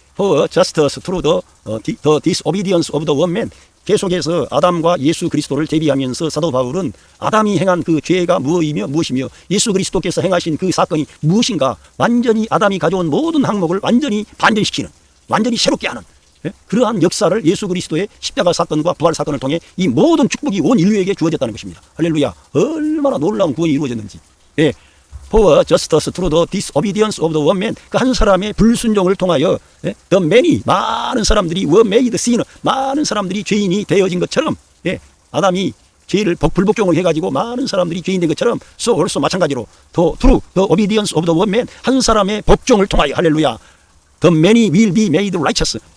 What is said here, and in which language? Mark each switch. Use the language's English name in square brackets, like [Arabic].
[English] For justice through the disobedience of the one man. [Korean] 계속해서 아담과 예수 그리스도를 대비하면서 사도 바울은 아담이 행한 그 죄가 무엇이며 예수 그리스도께서 행하신 그 사건이 무엇인가, 완전히 아담이 가져온 모든 항목을 완전히 반전시키는, 완전히 새롭게 하는, 그러한 역사를 예수 그리스도의 십자가 사건과 부활 사건을 통해 이 모든 축복이 온 인류에게 주어졌다는 것입니다. 할렐루야. 얼마나 놀라운 구원이 이루어졌는지. 예. [English] For justice through the disobedience of the one man. [Korean] 그 한 사람의 불순종을 통하여 [English] the many, [Korean] 많은 사람들이 [English] were made sinner, [Korean] 많은 사람들이 죄인이 되어진 것처럼, 아담이 죄를 불복종을 해가지고 많은 사람들이 죄인 된 것처럼, [English] so also [Korean] 마찬가지로 [English] through the obedience of the one man, [Korean] 한 사람의 복종을 통하여, 할렐루야, [English] the many will be made righteous,